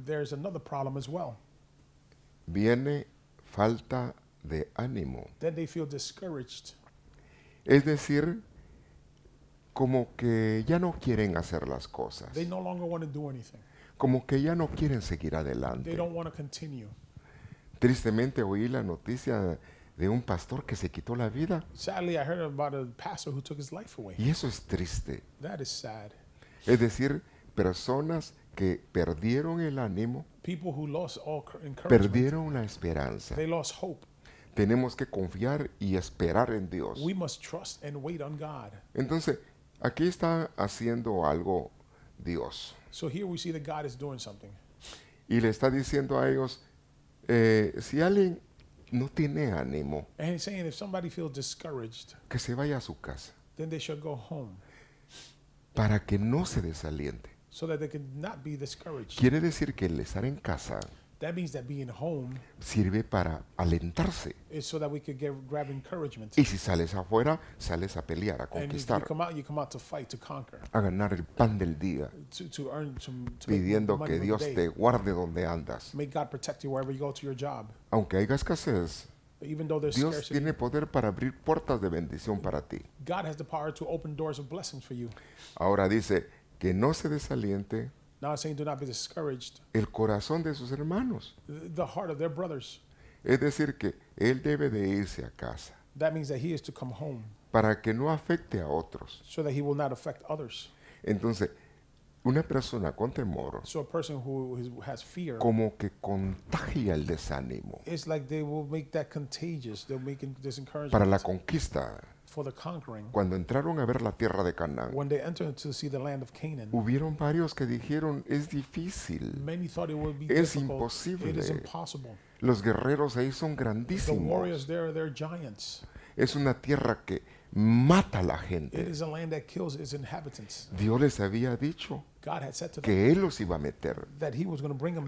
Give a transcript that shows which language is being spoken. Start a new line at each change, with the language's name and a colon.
English: there's another problem as well.
Spanish: Viene falta de ánimo.
English: Then they feel discouraged.
Spanish: Es decir, como que ya no quieren hacer las cosas.
English: They no longer want to do anything.
Spanish: Como que ya no quieren seguir
English: They
Spanish: adelante.
English: don't want to continue.
Spanish: Tristemente oí la noticia de un pastor que se quitó la vida.
English: Sadly, I heard about a pastor who took his life away.
Spanish: Y eso es triste.
English: That is sad.
Spanish: Es decir, personas que perdieron el ánimo,
English: People who lost all encouragement.
Spanish: perdieron la esperanza.
English: They lost hope.
Spanish: Tenemos que confiar y esperar en Dios.
English: We must trust and wait on God.
Spanish: Entonces, aquí está haciendo algo Dios.
English: So here we see that God is doing something.
Spanish: Y le está diciendo a ellos, si alguien no tiene ánimo,
English: And he's saying if somebody feels discouraged,
Spanish: que se vaya a su casa,
English: then they should go home
Spanish: para que no se desaliente.
English: so that they can not be discouraged.
Spanish: Quiere decir que el estar en casa
English: That means that being home
Spanish: sirve para alentarse.
English: is so that we could grab encouragement.
Spanish: Y si sales afuera, sales a pelear, a
English: And if you
Spanish: conquistar,
English: come out to fight, to conquer,
Spanish: a ganar el pan del día,
English: to earn some, to make the
Spanish: pidiendo
English: money
Spanish: que
English: of the
Spanish: Dios
English: day.
Spanish: te guarde donde andas.
English: May God protect you wherever you go to your job.
Spanish: Aunque haya escasez,
English: Even though there's
Spanish: Dios
English: scarcity,
Spanish: tiene poder para abrir puertas de bendición para ti.
English: God has the power to open doors of blessings for you.
Spanish: Ahora dice que no se desaliente
English: Now it's saying do not be discouraged.
Spanish: el corazón de sus hermanos.
English: The heart of their brothers.
Spanish: Es decir, que él debe de irse a casa
English: That means that he is to come home
Spanish: para que no afecte a otros.
English: so that he will not affect others.
Spanish: Entonces, una persona con temor
English: So a person who has fear,
Spanish: como que contagia el desánimo
English: it's like they will make that contagious. They'll make this
Spanish: para la
English: encouragement
Spanish: conquista.
English: for the conquering.
Spanish: Cuando entraron a ver la tierra de Canaán,
English: When they enter to see the land of Canaan,
Spanish: hubieron varios que dijeron, es difícil,
English: many thought it would be
Spanish: es
English: difficult.
Spanish: imposible.
English: It is impossible.
Spanish: Los guerreros ahí son
English: The
Spanish: grandísimos.
English: warriors there, they're giants.
Spanish: Es una tierra que mata a la
English: It
Spanish: gente.
English: is a land that kills its inhabitants.
Spanish: Dios les había dicho
English: God had said to them
Spanish: que Él los iba a meter
English: that he was going to bring them